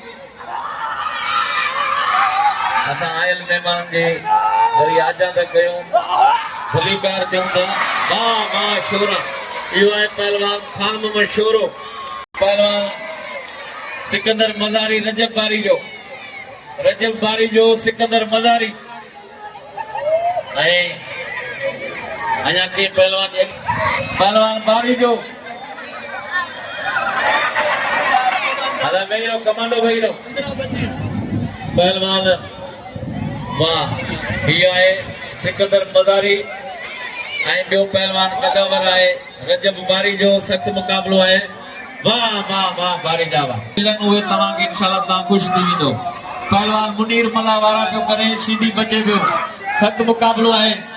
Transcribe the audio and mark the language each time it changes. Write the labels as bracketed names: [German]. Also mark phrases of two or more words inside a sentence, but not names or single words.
[Sindhi] असां आयल मेहमान जे वरी आजा था कयूं भलीकार थियूं था वाह वाह शोरा इहो आहे पहलवान खान मोहम्मद शोरो पहलवान सिकंदर मज़ारी रजब बारी जो सिकंदर मज़ारी अञा के पहलवान बारी जो हला वेही रहो कमांडो वेही रहो पहलवान वाह ही आहे सिकंदर मज़ारी ऐं ॿियो पहलवान कदावर आहे रजब बारी जो सख़्त मुक़ाबिलो आहे वाह वाह वाह बारी जा वाह उहे तव्हांखे इंशाल्लाह तव्हां ख़ुशि थी वेंदो पहलवान मुनीर मला वारा पियो करे सीधी बचे पियो सख़्त मुक़ाबिलो आहे